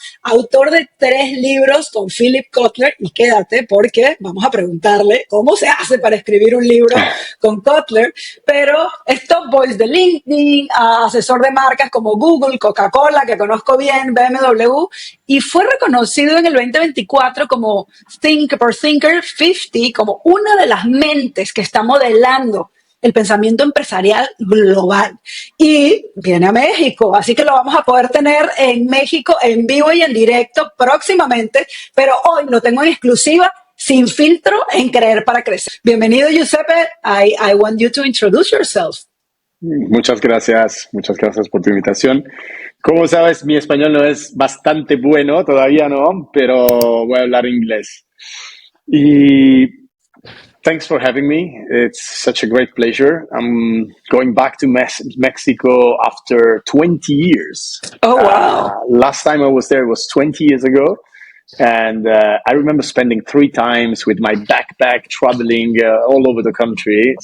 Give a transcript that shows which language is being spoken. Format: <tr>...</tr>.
<es>autor de 3 libros con Philip Kotler, y quédate porque vamos a preguntarle cómo se hace para escribir un libro con Kotler, pero es top voice de LinkedIn, asesor de marcas como Google, Coca-Cola, que conozco bien, BMW, y fue reconocido en el 2024 como Thinker 50, como una de las mentes que está modelando el pensamiento empresarial global. Y viene a México, así que lo vamos a poder tener en México en vivo y en directo próximamente, pero hoy lo tengo en exclusiva, sin filtro, en Creer para Crecer. Bienvenido, Giuseppe.</es> <en>I want you to introduce yourself.</en> <es>Muchas gracias por tu invitación. Como sabes, mi español no es bastante bueno, todavía no, pero voy a hablar inglés. Y</es> <en>thanks for having me. It's such a great pleasure. I'm going back to Mexico after 20 years. Oh, wow. Last time I was there was 20 years ago. And I remember spending 3 times with my backpack, traveling all over the country.</en>